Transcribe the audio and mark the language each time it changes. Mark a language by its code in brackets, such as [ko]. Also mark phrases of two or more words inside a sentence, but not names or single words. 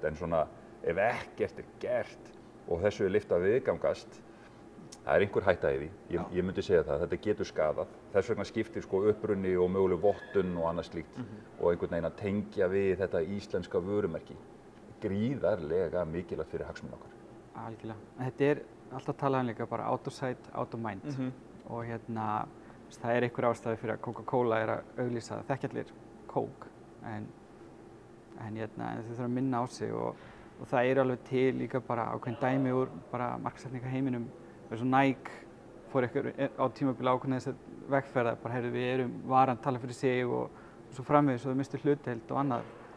[is] En svona ef ekkert gert og þessu er lyft að viðgangast, það er einhver hætta í því. Ég myndi segja það, þetta getur skaðað. Þess vegna skiptir sko uppruni og möguleg vottun og annað slíkt og einhvern veginn að tengja við þetta íslenska vörumerki. Gríðarlega mikilvægt fyrir hagsmuni okkar. Algjörlega. Þetta er alltaf talað líka bara [en] out of sight, out of mind. [is] Og það er einhver ástæði fyrir að Coca-Cola er að auglýsa, þekkja allir kók, en þau þurfa að minna á sig og það er alveg til líka bara ákveðin dæmi úr bara markaðssetningarheiminum. Eins og Nike fór á tímabili ákveðin þess að vegferða, bara heyrðu við erum varan tala fyrir sig og svo framvegis og þau mistu hlutdeild og annað.